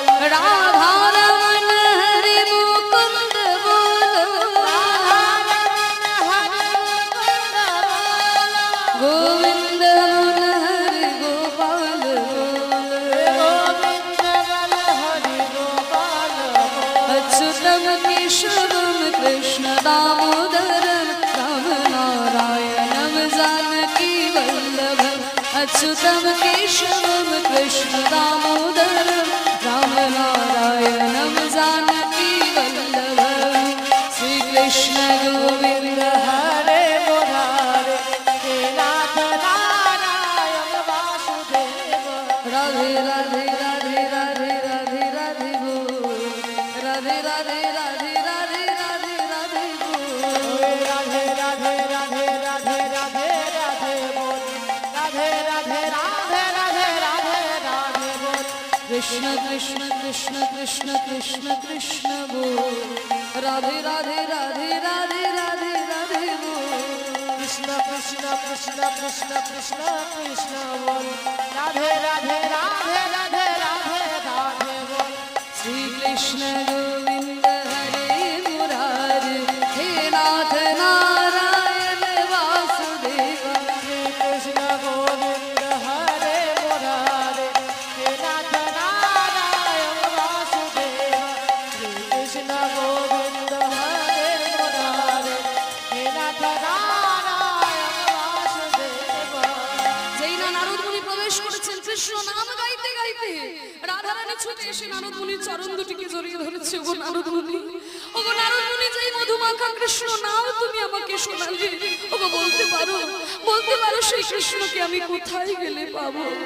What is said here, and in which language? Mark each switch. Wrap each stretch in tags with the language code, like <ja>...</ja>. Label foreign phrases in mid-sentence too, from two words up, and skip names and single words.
<bn>রাধা রমণ হরি মুকুন্দ বল গোবিন্দ বল হরি গোপাল বল</bn> <sa>अच्युतम केशवम कृष्ण दामोदरम राम नारायणम जानकी वल्लभम। अच्युतम केशवम कृष्ण दामोदरम राम नारायणम जानकी वल्लभम। श्री कृष्ण गोविंद हरे मुरारे हे नाथ नारायण वासुदेव।</sa> <hi>राधे राधे राधे राधे राधे राधे बोल राधे राधे राधे राधे राधे राधे बोल। राधे राधे राधे राधे राधे राधे बोल। राधे राधे राधे राधे राधे राधे बोल। कृष्ण कृष्ण कृष्ण कृष्ण कृष्ण कृष्ण बोल राधे राधे राधे राधे राधे राधे बोल। कृष्ण कृष्ण कृष्ण कृष्ण कृष्ण कृष्ण बोल। राधे राधे राधे राधे राधे राधे बोल।</hi> <sa>श्री कृष्ण गोविंद हरे मुरारी हे नाथ नारायण वासुदेव। श्री कृष्ण गोविंद हरे मुरारे हे नाथ नारायण वासुदेव। श्री कृष्ण गोविंद हरे मुरारे हे नाथ नारायण वासुदेव।</sa> <bn>যেই না নারদ মুনি প্রবেশ করেছেন কৃষ্ণ নাম গাইতে গাইতে রাধারানী ছুটে এসে নারদ মুনির চরণ দুটিকে জড়িয়ে ধরেছে। ওগো নারদ মুনি, ওগো নারদ মুনি, যেই মধুমাখা কৃষ্ণ নাম তুমি আমাকে শোনালে, ওগো বলতে পারো সেই কৃষ্ণকে আমি কোথায় গেলে পাবো?</bn>